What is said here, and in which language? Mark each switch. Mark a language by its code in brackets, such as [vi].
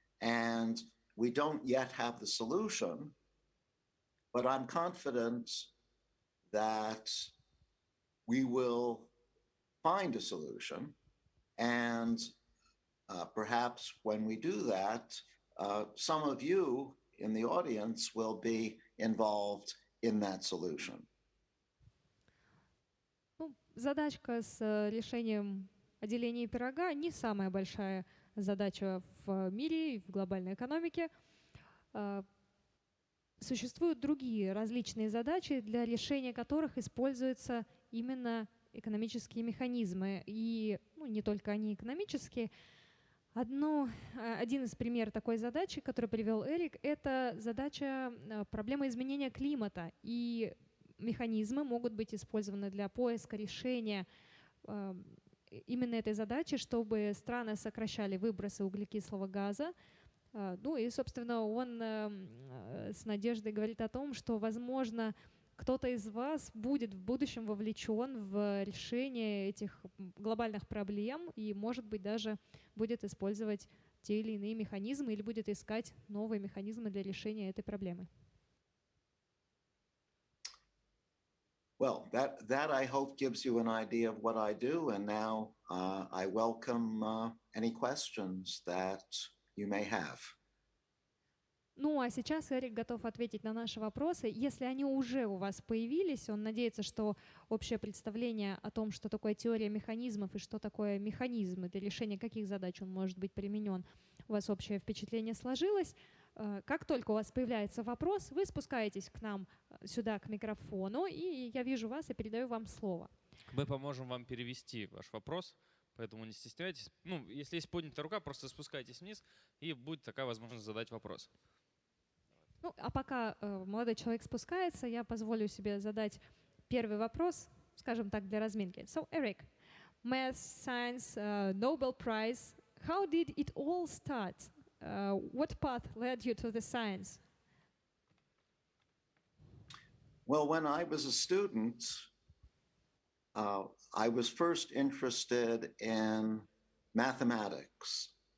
[en] And we don't yet have the solution, but I'm confident that we will find a solution. And perhaps when we do that, some of you in the audience will be involved in that solution. [ru] Задачка с решением деления пирога не самая большая задача в мире и в глобальной экономике. Существуют другие различные задачи, для решения которых используются именно экономические механизмы. И не только они экономические. Один из примеров такой задачи, который привел Эрик, это задача проблемы изменения климата. И механизмы могут быть использованы для поиска решения именно этой задачи, чтобы страны сокращали выбросы углекислого газа. Ну и, собственно, он с надеждой говорит о том, что, возможно, кто-то из вас будет в будущем вовлечен в решение этих глобальных проблем и, может быть, даже будет использовать те или иные механизмы или будет искать новые механизмы для решения этой проблемы. [en] Well, that I hope gives you an idea of what I do, and now I welcome any questions that you may have. [ru] Ну, а сейчас Эрик готов ответить на наши вопросы. Если они уже у вас появились, он надеется, что общее представление о том, что такое теория механизмов и что такое механизмы, для решения каких задач он может быть применен, у вас общее впечатление сложилось. Как только у вас появляется вопрос, вы спускаетесь к нам сюда, к микрофону, и я вижу вас и передаю вам слово. Мы поможем вам перевести ваш вопрос, поэтому не стесняйтесь. Ну, если есть поднятая рука, просто спускайтесь вниз, и будет такая возможность задать вопрос. Ну, а пока молодой человек спускается, я позволю себе задать первый вопрос, скажем так, для разминки. [en] So, Eric, Math Science Nobel Prize, how did it all start? What path led you to the science? Well, when I was a student, I was first interested in mathematics.